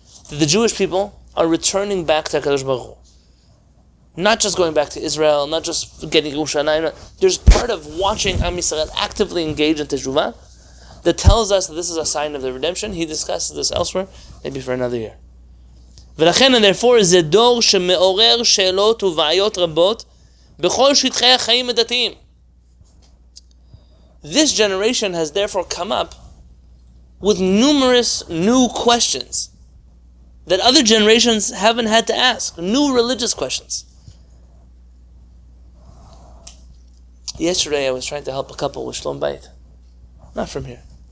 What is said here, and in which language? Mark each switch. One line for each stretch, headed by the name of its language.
English: That the Jewish people are returning back to HaKadosh Baruch Hu. Not just going back to Israel, not just getting Yerushalayim. There's part of watching Am Yisrael actively engage in Teshuvah that tells us that this is a sign of the redemption. He discusses this elsewhere, maybe for another year.
Hebrew: ולכן,
English: and therefore,
Hebrew: זה דור שמעורר שאלות ובעיות רבות בכל שטחי החיים הדתיים.
English: This generation has therefore come up with numerous new questions that other generations haven't had to ask, new religious questions. Yesterday I was trying to help a couple with Shalom Bayit. Not from here.